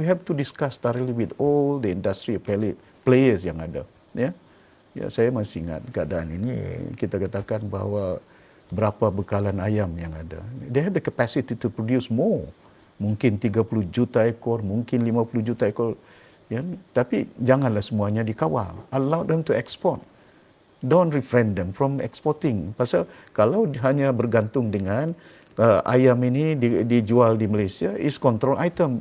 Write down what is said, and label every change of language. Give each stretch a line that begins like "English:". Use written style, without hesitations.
English: We have to discuss thoroughly with all the industry players
Malay: yang ada. Ya. Ya, saya masih ingat keadaan ini. Kita katakan bahawa berapa bekalan ayam yang ada.
English: They have the capacity to produce more.
Malay: Mungkin 30 juta ekor, mungkin 50 juta ekor. Ya, tapi janganlah semuanya dikawal.
English: Allow them to export. Don't refrain them from exporting.
Malay: Pasal kalau hanya bergantung dengan ayam ini dijual di Malaysia,
English: is control item.